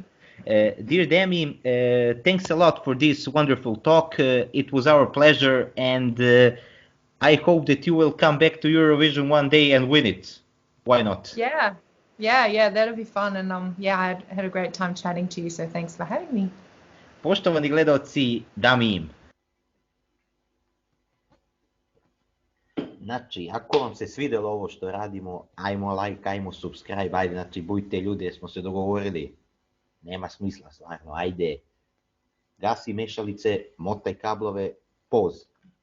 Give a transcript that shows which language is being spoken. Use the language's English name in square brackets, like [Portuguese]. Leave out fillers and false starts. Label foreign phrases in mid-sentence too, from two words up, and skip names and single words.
[English] Dear Dami, thanks a lot for this wonderful talk. It was our pleasure, and I hope that you will come back to Eurovision one day and win it. Why not? Yeah, that'll be fun. And I had a great time chatting to you, so thanks for having me. [Serbian] Poštovani gledalci, Dami. Znači, ako vam se svidelo ovo što radimo, ajmo like, ajmo subscribe, ajde, znači, budite ljudi, jer smo se dogovorili. Nema smisla, stvarno, ajde. Gasi mešalice, motaj kablove, poz.